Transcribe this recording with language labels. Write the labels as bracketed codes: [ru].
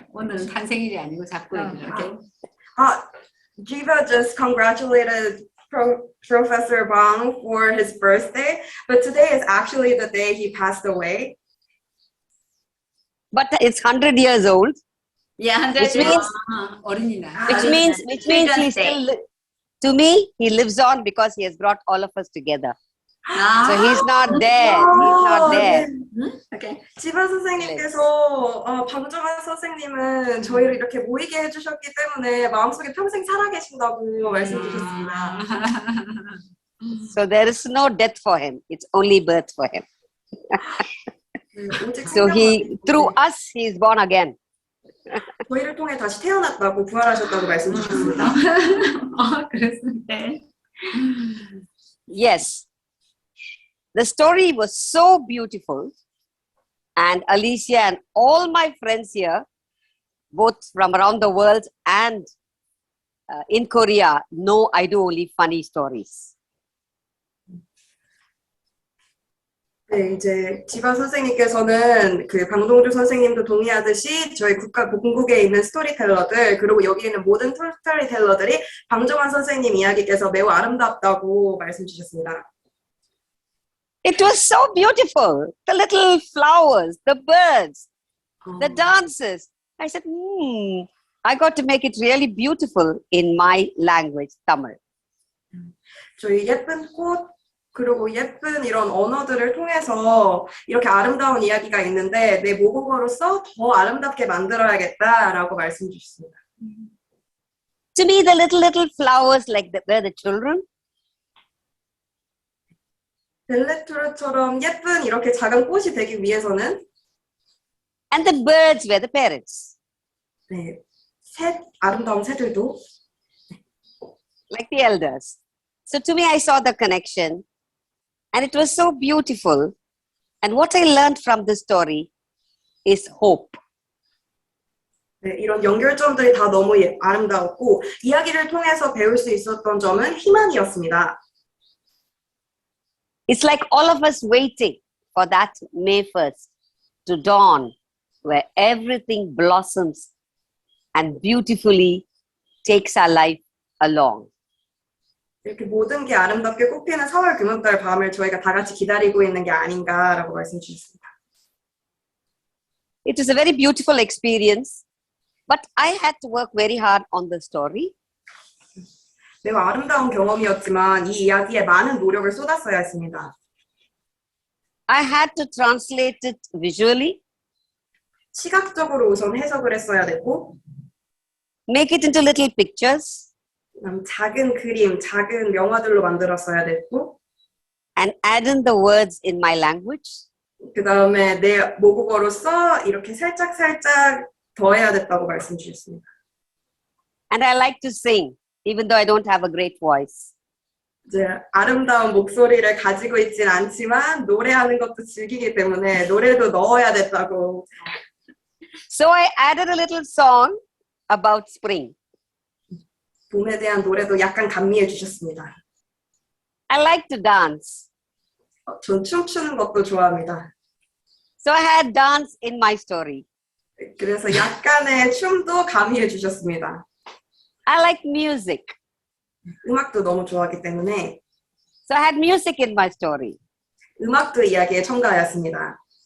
[ko] 오늘은 탄생일이 아니고 작곡이에요. [en] Jeeva just congratulated Professor Bang for his birthday, but today is actually the day he passed away. But it's 100 years old, Yeah, 100 which years. means [ko] 어린이날. [en] which means he still to me he lives on because he has brought all of us together. So he's not there. He's not there. Okay. [ko] 지바 선생님께서 방정환 선생님은 저희를 이렇게 모이게 해주셨기 때문에 마음속에 평생 살아계신다고 말씀 주셨습니다. [en] So there is no death for him. It's only birth for him. [ko] 오직 [en] So he through us he is born again. [ko] 저희를 통해 다시 태어났다고 부활하셨다고 말씀 주셨습니다. 그렇습니다. [en] Yes. The story was so beautiful, and Alicia and all my friends here, both from around the world and in Korea, know I do only funny stories. [ko] 네, 이제 지바 선생님께서는 그 방동주 선생님도 동의하듯이 저희 본국에 있는 스토리텔러들 그리고 여기 있는 모든 스토리텔러들이 방정환 선생님 이야기께서 매우 아름답다고 말씀 주셨습니다. [en] It was so beautiful. The little flowers, the birds, the dances. I said, I got to make it really beautiful in my language, Tamil. [ko] 저희 예쁜 꽃 그리고 예쁜 이런 언어들을 통해서 이렇게 아름다운 이야기가 있는데 내 모국어로서 더 아름답게 만들어야겠다라고 말씀 주셨습니다. [en] To me, the little flowers like were the children. [ko] 벨레토르처럼 예쁜 이렇게 작은 꽃이 되기 위해서는 [en] And the birds were the parents. [ko] 네, 아름다운 새들도 [en] Like the elders. So to me, I saw the connection and it was so beautiful. And what I learned from the story is hope. [ko] 네, 이런 연결점들이 다 너무 아름다웠고 이야기를 통해서 배울 수 있었던 점은 희망이었습니다. [en] It's like all of us waiting for that May 1st to dawn where everything blossoms and beautifully takes our life along. [ko] 이렇게 모든 게 아름답게 꽃피는 4월 금요달 밤을 저희가 다 같이 기다리고 있는 게 아닌가라고 말씀 주셨습니다. [en] It was a very beautiful experience, but I had to work very hard on the story. [ko] 매우 아름다운 경험이었지만 이 이야기에 많은 노력을 쏟았어야 했습니다. [en] I had to translate it visually, [ko] 시각적으로 우선 해석을 했어야 됐고 [en] make it into little pictures, [ko] 작은 그림, 작은 명화들로 만들었어야 됐고 [en] and add in the words in my language. [ko] 그 다음에 내 모국어로서 이렇게 살짝 더해야 됐다고 말씀 주셨습니다. [en] And I like to sing, even though I don't have a great voice. [ko] 이제 아름다운 목소리를 가지고 있진 않지만 노래하는 것도 즐기기 때문에 노래도 넣어야 됐다고. [en] So I added a little song about spring. [ko] 봄에 대한 노래도 약간 감미해 주셨습니다. [en] I like to dance. [ko] 전 춤추는 것도 좋아합니다. [en] So I had dance in my story. [ko] 그래서 약간의 춤도 가미해 주셨습니다. [en] I like music. [ko] 음악도 너무 좋아하기 때문에 [en] So I had music in my story. [ko] 음악도 이야기에 첨가하였습니다.